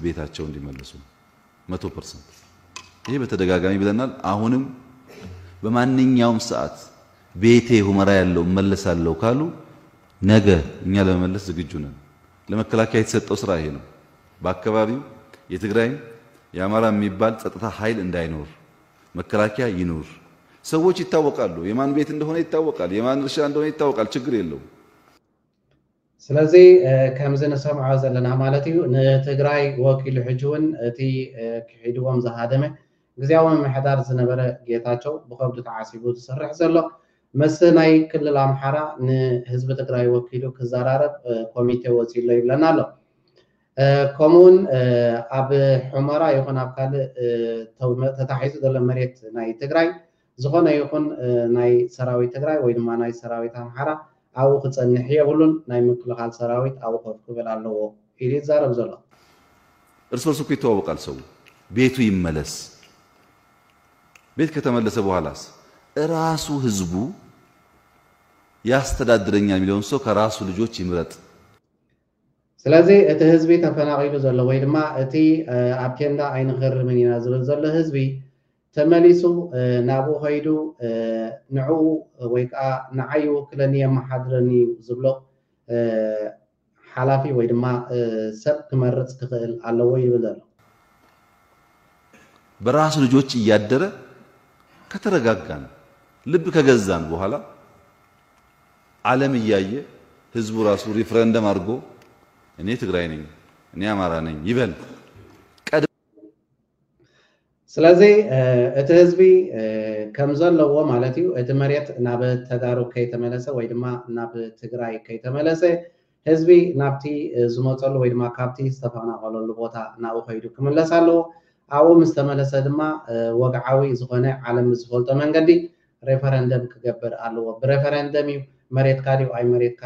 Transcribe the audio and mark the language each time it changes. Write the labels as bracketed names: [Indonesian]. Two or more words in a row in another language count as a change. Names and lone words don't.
[Amharic] ቤታቸው እንዲመለሱ 100% ይሄ በተደጋጋሚ ብለናል አሁንም በማንኛውም ሰዓት ቤቴ ሁመራ ያለው መለሳለው ካሉ ነገ እኛ ለመመለስ ዝግጁ ነን ለመከላከያ የተሰጠው ስራ ይሄ ነው በአካባቢው የትግራይ የአማራ የሚባል ጸጥታ ኃይል እንዳይኖር መከላከያ ይኖር ሰዎች ይታወቃሉ የማን ቤት እንደሆነ ይታወቃል የማን እርሻ እንደሆነ ይታወቃል ችግር የለው [Tigrinya] ስለዚህ ከምዘነ ሰምዓው ዘለና ማለት እዩ ንትግራይ ወኪል ሕጅውን እቲ ክሒድዎም ዝሃደመ ግዚያዊ ምሕዳር ዝነበረ ጌታቸው ብኸብዱ ተዓሲቡ ዝሰርሕ ዘሎ መስ ናይ ክልል ኣምሓራ ንህዝቢ ትግራይ ወኪሉ ክዘራረብ ኮሚቴ ወፂሎ ይብለና ኣሎ ከምኡውን ኣብ ሑመራ ይኹን ኣብ ካልእ ተታሒዙ ዘሎ መሬት ናይ ትግራይ ዝኾነ ይኹን ናይ ሰራዊት ትግራይ ወይ ድማ ናይ ሰራዊት ኣምሓራ ኣብኡ ክፀንሕ የብሉን ናይ ምክልኻል ሰራዊት ኣብኡ ከፍ ክብል ኣለዎ ኢሉ ይዛረብ ዘሎ [Amharic] እርስ በርሱ እኮ ይተዋወቃል ሰው ቤቱ ይመለስ ቤት ከተመለሰ በኋላስ ራሱ ህዝቡ ያስተዳድረኛል የሚለውን ሰው ከራሱ ልጆች ይምረጥ [Tigrinya] ስለዚህ እቲ ህዝቢ ተፈናቂሉ ዘሎ ወይ ድማ እቲ ኣብ ኬንዳ ኣይንኽርምን ኢና ዝብል ዘሎ ህዝቢ ተመሊሱ ናብኡ ኸይዱ ንዕኡ ወይ ከዓ ንዓይ ውክለኒ የመሓድረኒ ዝብሎ ሓላፊ ወይ ድማ ሰብ ክመርፅ ክኽእል ኣለዎ ይብል ዘሎ [Amharic] በራሱ ልጆች እያደረ ከተረጋጋን ልብ ከገዛን በኋላ ዓለም እያየ ህዝቡ ራሱ ሪፍረንደም አድርጎ እኔ ትግራይ ነኝ እኔ አማራ ነኝ ይበል [Tigrinya] ስለዚህ እቲ ህዝቢ ከም ዘለዎ ማለት እዩ እቲ መሬት ናብ ተጋሩ ከይተመለሰ ወይ ድማ ናብ ትግራይ ከይተመለሰ ህዝቢ ናብቲ ዝመፀሉ ወይ ድማ ካብቲ ዝተፈናቀለሉ ቦታ ናብኡ ከይዱ ክምለስ ኣለዎ ኣብኡ ምስ ተመለሰ ድማ ወግዓዊ ዝኾነ ዓለም ዝፈልጦ መንገዲ ሬፈረንደም ክገብር ኣለዎ ብሬፈረንደም እዩ መሬት ካዲኡ ኣይ መሬትካን